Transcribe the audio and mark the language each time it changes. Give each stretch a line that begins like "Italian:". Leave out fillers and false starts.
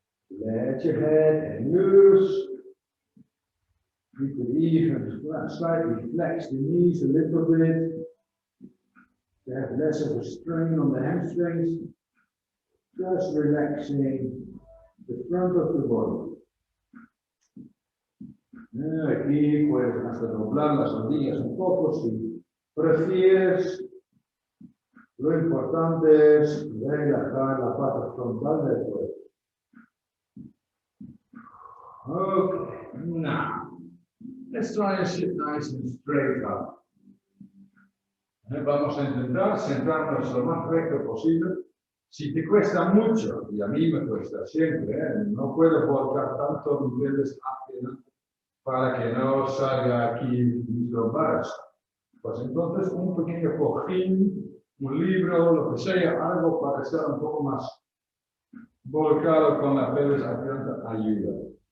English: Let your head hang loose. You could even slightly flex the knees a little bit to have less of a strain on the hamstrings. Just relaxing the front of the body.
Spanish: Aquí puedes hasta doblar las rodillas un poco si prefieres. Lo importante es relajar la parte frontal del cuerpo.
English: Okay, now let's try and sit nice and straight up.
Spanish: Vamos a intentar centrarnos lo más recto posible. Si te cuesta mucho, y a mí me cuesta siempre, no puedo volcar tanto niveles hacia adelante para que no salga aquí mis lumbares. Pues entonces un pequeño cojín, un libro, lo que sea, algo para estar un poco más volcado con la pelvis hacia adelante ayuda.